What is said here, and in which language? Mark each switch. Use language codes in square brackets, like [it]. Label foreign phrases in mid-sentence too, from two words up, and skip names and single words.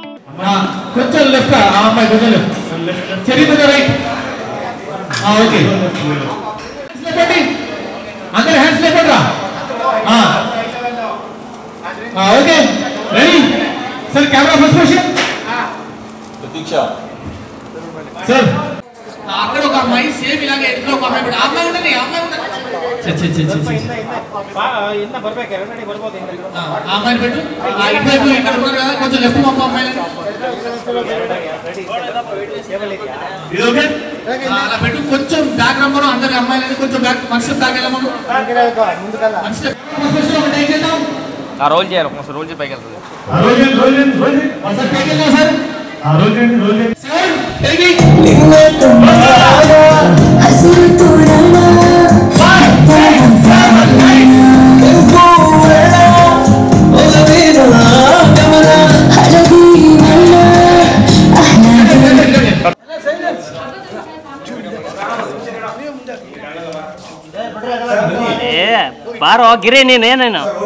[te] కొంచెం లెఫ్ట్ ఆ అమ్మాయి కొంచెం లెఫ్ట్ చరిత్ర రైట్ ఓకే లేపండి అందరూ హ్యాండ్స్ లేపండి రా ఓకే రెడీ [en] sir camera first question [hi] प्रतीक्षा सर [te] అక్కడ ఒక అమ్మాయి సేమ్ ఇలాగే ఎదురు ఒక అమ్మాయి అమ్మాయి ఉంటది అమ్మాయి ఉంటది [kn] ಇನ್ನ ಬರ್ಬೇಕು ಎರಡನೇ ಬರ್ಬೋದು [te] ఆ అమ్మాయిని పెట్టు ఇటువైపు ఇక్కడ ఉన్నారు కదా కొంచెం లెఫ్ట్ పంపు అమ్మాయిని ఇది ఓకే అలా పెట్టు కొంచెం బ్యాక్ రమ్మను అందరి అమ్మాయిలని కొంచెం బ్యాక్ మనిషి బ్యాక్ వెళ్ళమను మనిషి [en] first question [te] ఒకటి ఏం చేద్దాం ఆ రోల్ చేయాలి ఒకసారి రోల్ చేసి పైకి వెళ్తుంది ఒకసారి పైకి వెళ్దాం సార్ సార్ తిరిగి [kn] ಹಸಿರು ತೋರಣ ಹಳದಿ ಮಣ್ಣ ಬಾರೋ ಗಿರಿ ನೀನೇನೇನು